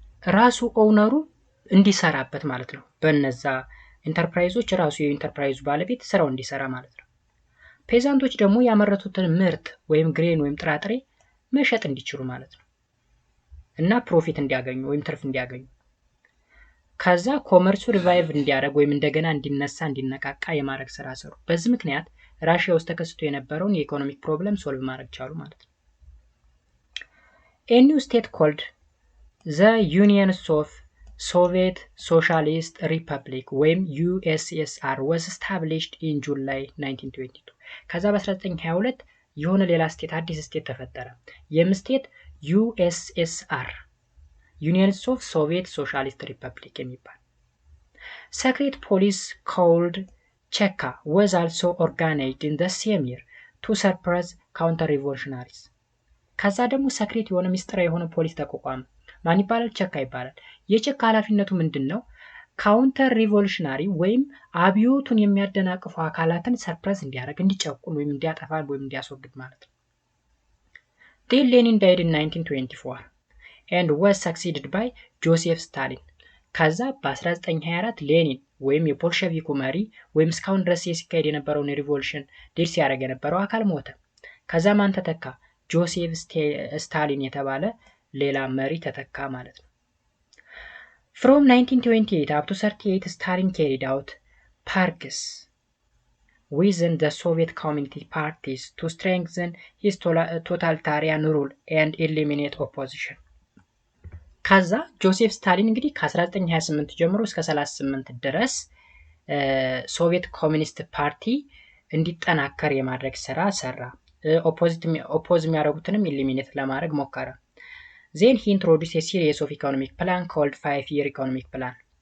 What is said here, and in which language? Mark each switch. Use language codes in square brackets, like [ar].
[am] ራሱ ኦውነሩ እንዲሰራበት ማለት ነው። በእነዛ ኢንተርፕራይዞች ራሱ የኢንተርፕራይዙ ባለቤት ስራው እንዲሰራ ማለት ነው። ፔዛንቶች ደግሞ ያመረቱትን ምርት ወይም ግሬን ወይም ጥራጥሬ መሸጥ እንዲችሉ ማለት ነው እና ፕሮፊት እንዲያገኙ ወይም ትርፍ እንዲያገኙ ከዛ ኮመርሱ ሪቫይቭ እንዲያደርግ ወይም እንደገና እንዲነሳ እንዲነቃቃ የማድረግ ስራ ሰሩ። በዚህ ምክንያት ራሽያ ውስጥ ተከስቶ የነበረውን የኢኮኖሚክ ፕሮብለም ሶልቭ ማድረግ ቻሉ ማለት ነው። [en] A new state called the Union of Soviet Socialist Republic ወይም USSR was established in July 1922 [am] ከዛ በ1922 የሆነ ሌላ ስቴት አዲስ ስቴት ተፈጠረ። ይህም ስቴት USSR Union of Soviet Socialist Republic የሚባል። [en] Secret police called Cheka was also organized in the same year to suppress counter-revolutionaries [am] ከዛ ደግሞ ሰክሬት የሆነ ሚስጥራዊ የሆነ ፖሊስ ተቋቋመ። ማን ይባላል? ቸካ ይባላል። የቸካ ኃላፊነቱ ምንድነው? ካውንተር ሪቮሉሽናሪ ወይም አብዮቱን የሚያደናቅፉ አካላትን ሰርፕራይዝ እንዲያደርግ፣ እንዲጨቁን ወይም እንዲያጠፋ ወይም እንዲያስወግድ ማለት ነው። [en] Then Lenin died in 1924 and was succeeded by Joseph Stalin. [am] ከዛ በ1924 ሌኒን ወይም የቦልሸቪኩ መሪ ወይም እስካሁን ድረስ ሲካሄድ የነበረውን ሪቮሉሽን ድል ሲያደርግ የነበረው አካል ሞተ። ከዛ ማን ተተካ? ጆሴፍ ስታሊን የተባለ ሌላ መሪ ተተካ ማለት ነው። [en] From 1928 up to 38 Stalin carried out purges within the Soviet communist parties to strengthen his totalitarian rule and eliminate opposition. [am] ከዛ ጆሴፍ ስታሊን እንግዲህ ከ1928 ጀምሮ እስከ 38 ድረስ ሶቪየት ኮሚኒስት ፓርቲ እንዲጠናከር የማድረግ ስራ ሰራ። ኦፖዝ የሚያደርጉትንም ኢሊሚኔት ለማድረግ ሞከረ። [en] Then he introduced a series of economic plan called 5-year economic plan.